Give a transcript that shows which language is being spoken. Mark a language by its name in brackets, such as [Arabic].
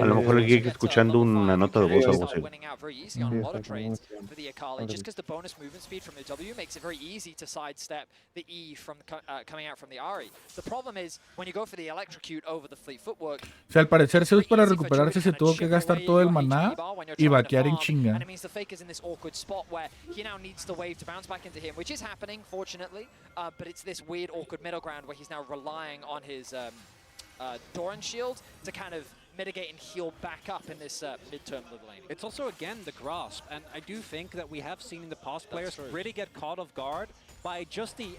[Spanish] A lo mejor el Geek escuchando una nota de voz o algo así. [English] Winning out very easy on a lot of trades for the Akali, just because the bonus movement speed from the W makes it very easy to sidestep the E from coming out from the Ahri. The problem is when you go for the electrocute over the fleet footwork. [Spanish] O sea, al parecer Zeus para recuperarse se tuvo que gastar todo el maná y vaquear en chinga. [English] And it means the Faker's in this awkward spot where he now needs the wave to bounce back into him, which is happening, fortunately, but it's this weird, awkward middle ground where he's now relying on his Doran shield to kind of mitigate and heal back up in this midterm level lane. It's also, again, the grasp, and I do think that we have seen in the past players really get caught off guard by just the